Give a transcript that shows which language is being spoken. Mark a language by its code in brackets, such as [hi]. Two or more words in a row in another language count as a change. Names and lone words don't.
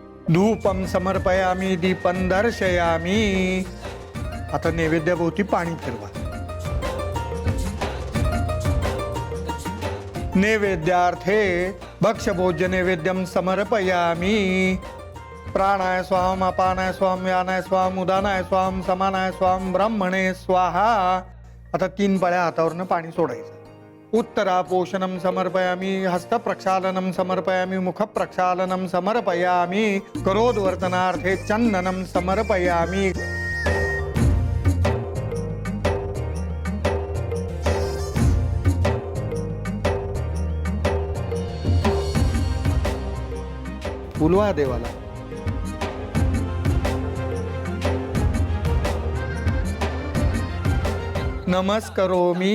[sa] धूपम समर्पयामी दीपं दर्शयामी. [mr] आता नैवेद्याभोवती पाणी फिरवा. [sa] नैवेद्यार्थे भक्ष्यभोज्य नैवेद्यम समर्पयामी. प्राणाय स्वाम अपानाय स्वाम व्यानाय स्वाम उदानाय स्वाम समानाय स्वाम ब्रह्मणे स्वाहा. [mr] आता 3 पळ्या हातावरनं पाणी सोडायचं. [sa] उत्तरा पोषणम समर्पयामी. हस्त प्रक्षालनम समर्पयामी. मुख प्रक्षालनम समर्पयामी. करोद्वर्तनार्थे चंदनम समर्पयामी. [mr] बोलवा देवाला. [sa] नमस्कारोमी.